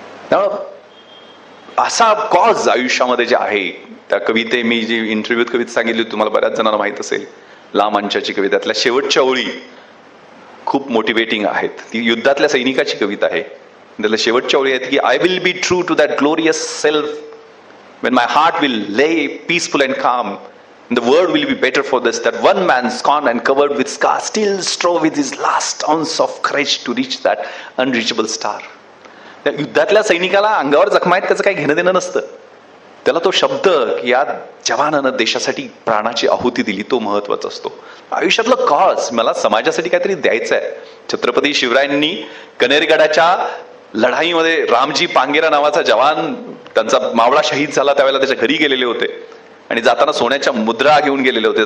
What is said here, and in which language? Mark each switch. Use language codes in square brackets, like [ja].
[mr] त्यामुळं असा कॉज आयुष्यामध्ये जे आहे, त्या कविते मी जी इंटरव्ह्यूत कविता सांगितली तुम्हाला बऱ्याच जणांना माहित असेल, ला मंचाची कविता, त्यातल्या शेवटच्या ओळी खूप मोटिवेटिंग आहेत. ती युद्धातल्या सैनिकाची कविता आहे. त्याला शेवटच्या ओळी आहेत की [en] I will be true to that glorious self when my heart will lay peaceful and calm and the world will be better for this, that one man scorned and covered with scars still strove with his last ounce of courage to reach that unreachable star. [mr] त्या युद्धातल्या सैनिकाला अंगावर जखमा आहेत त्याचं काही घेणं देणं नसतं. त्याला तो शब्द की या जवानानं देशासाठी प्राणाची आहुती दिली तो महत्वाचा असतो. आयुष्यातलं कॉज मला समाजासाठी काहीतरी द्यायचं आहे. छत्रपती शिवरायांनी कनेरगडाच्या लढाईमध्ये रामजी पांगेरा नावाचा जवान, त्यांचा मावळा शहीद झाला त्यावेळेला त्याच्या घरी गेलेले होते आणि जाताना सोन्याच्या मुद्रा घेऊन गेलेले होते.